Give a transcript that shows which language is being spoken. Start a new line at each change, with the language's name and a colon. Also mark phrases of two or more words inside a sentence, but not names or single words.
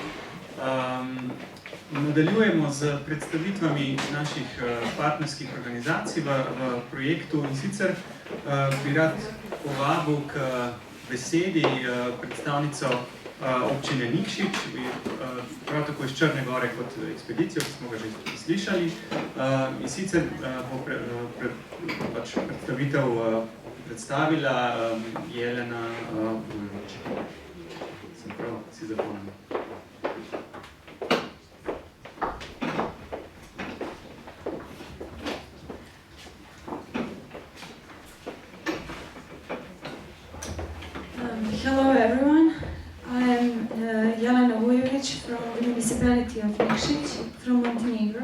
Slovenian: Nadaljujemo z predstavitvami naših partnerskih organizacij v projektu in sicer bi rad povabil k besedi predstavnico občine Nikšić, prav tako iz Črne Gore kot ekspedicijo, ki smo ga že slišali. In sicer bo predstavitev predstavila Jelena, sem prav si zapomnil.
English: Hello everyone, I'm Jelena from the municipality of Nikšić, from Montenegro.